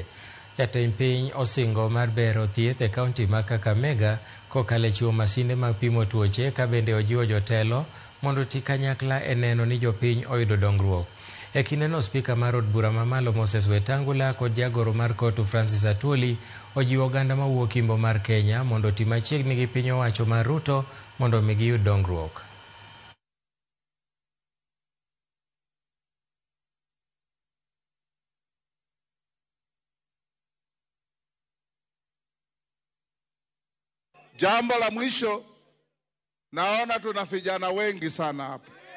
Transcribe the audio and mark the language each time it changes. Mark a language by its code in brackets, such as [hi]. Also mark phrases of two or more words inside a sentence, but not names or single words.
[luo] Jatend piny osingo mar bero thieth e kaunti ma Kakamega kokale chiwo masinde mag pimo tuoche ka bende ojiwo jotelo mondo ti kanyakla e neno ni jopiny oyudo dongruok. E kindeno spika mar od bura mamalo Moses Wetangula kod jagoro mar kotu Francis Atwoli ojiwo oganda mawuok Imbo mar Kenya mondo ti machiegni gi piny owacho mar Ruto mondo mi giyud dongruok. [sw] Jambo la mwisho, naona tuna vijana wengi sana hapa.